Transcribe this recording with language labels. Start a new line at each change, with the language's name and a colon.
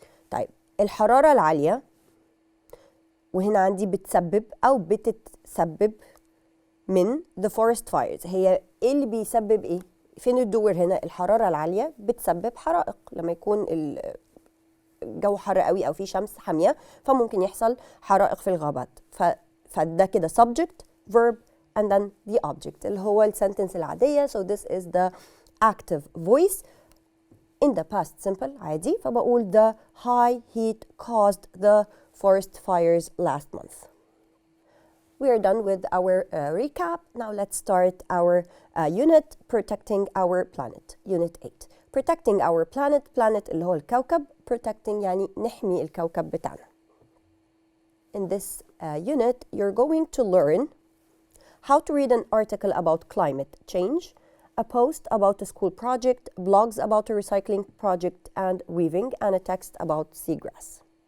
Arabic: طيب الحرارة العالية وهنا عندي بتسبب أو بتتسبب من
English: the forest fires.
Arabic: هي إيه اللي بيسبب إيه؟ فين الدور هنا؟ الحرارة العالية بتسبب حرائق لما يكون الجو حر قوي أو في شمس حامية، فممكن يحصل حرائق في الغابات. فده كده
English: subject, verb and then the object
Arabic: اللي هو السنتنس العادية.
English: So this is the active voice in the past simple
Arabic: عادي. فبقول
English: the high heat caused the forest fires last month. We are done with our recap. Now let's start our unit protecting our planet. Unit 8. Protecting our planet.
Arabic: Planet اللي هو الكوكب. Protecting يعني نحمي الكوكب بتاعنا.
English: In this unit you're going to learn how to read an article about climate change, a post about a school project, blogs about a recycling project and weaving, and a text about seagrass.